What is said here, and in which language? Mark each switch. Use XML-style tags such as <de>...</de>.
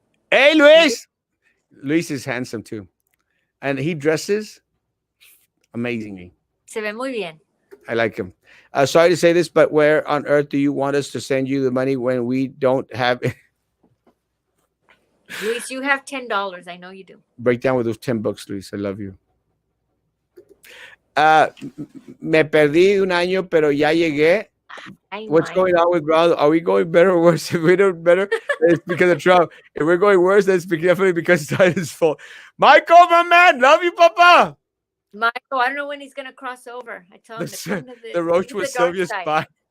<en>Hey, Luis. Luis is handsome too. And he dresses amazingly.</en> <es>Se ve muy bien.</es> <en>I like him. Sorry to say this, but where on earth do you want us to send you the money when we don't have it? Luis, you have $10. I know you do. Break down with those $10, Luis. I love you.</en> <es>Me perdí un año, pero ya llegué</es> <en>What's going on with Brown? Are we going better or worse? If we do better, it's because of Trump. If we're going worse, that's definitely because it's Biden's fault. Michael, my man, love you, Papa. Michael, I don't know when he's gonna cross over. I told him to come to the roach was Sylvia's spy.</en>